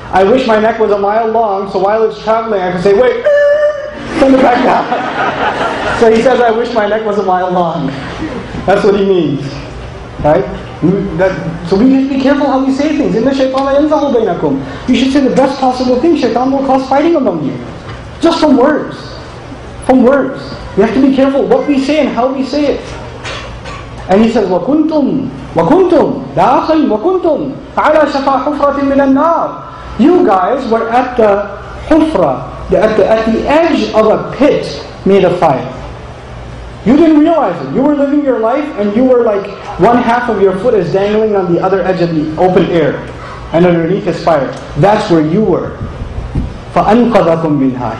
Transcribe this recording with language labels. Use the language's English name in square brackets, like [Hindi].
[English] I wish my neck was a mile long, so while it's traveling, I can say, wait, send it back down. So he says, I wish my neck was a mile long. That's what he means. Right? So we need to be careful how we say things. [Arabic] إِنَّ الشَّيْطَانَ يَنْزَغُ بَيْنَكُمْ. [English] You should say the best possible thing. Shaitan will cause fighting among you. Just from words. From words. We have to be careful what we say and how we say it. And he says, [Arabic] وَكُنْتُمْ دَاخِلْ وَكُنْتُمْ عَلَى شَفَا حُفْرَةٍ مِّنَ النَّارِ. [English] You guys were at the hufra, at the edge of a pit made of fire. You didn't realize it. You were living your life and you were like one half of your foot is dangling on the other edge of the open air. And underneath is fire. That's where you were. [Arabic] فَأَنْقَذَكُمْ مِنْهَا.